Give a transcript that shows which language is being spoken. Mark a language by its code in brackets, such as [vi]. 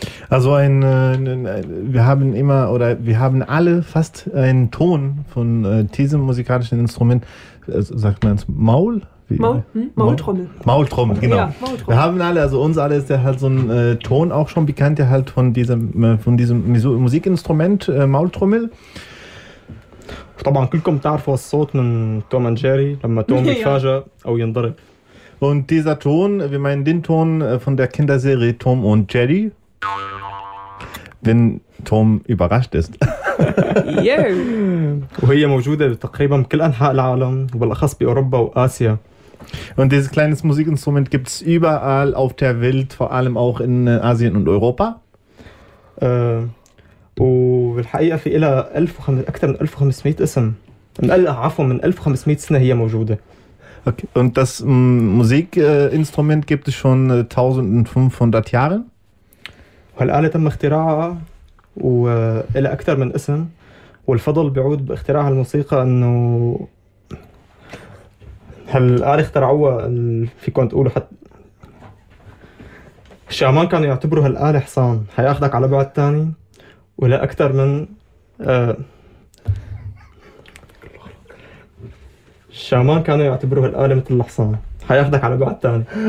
[de] Also wir haben immer oder wir haben alle fast einen Ton von diesem musikalischen Instrument, sagt man es Maul? Maultrommel, genau. Ja, Maultrommel. Wir haben alle, also uns alle ist ja halt so ein Ton auch schon bekannt, der halt von diesem Musikinstrument Maultrommel. [ar] طبعا كلكم تعرفوا الصوت من توم اند جيري لما توم يتفاجأ أو ينضرب. [de] Und dieser Ton, wir meinen den Ton von der Kinderserie Tom und Jerry. Wenn Tom überrascht ist. [ar] وهي موجودة تقريبا بكل أنحاء العالم وبالأخص بأوروبا وآسيا. [de] Und dieses kleine Musikinstrument gibt es überall auf der Welt, vor allem auch in Asien und Europa. [ar] وبالحقيقة في إلها أكثر من 1500 اسم. من 1500 سنة هي موجودة. [en] Okay. [de] Und das Musikinstrument gibt es schon 1500 Jahre. [ar] هالآلة تم اختراعها وإلى أكثر من اسم والفضل بيعود باختراع هالموسيقى إنه هالآلة اخترعوها في كنت أقوله حتى الشامان كانوا يعتبروا هالآلة حصان هياخدك على بعد تاني ولا أكثر من الشامان كانوا يعتبروا هالآلة مثل الحصان هياخدك على بعد تاني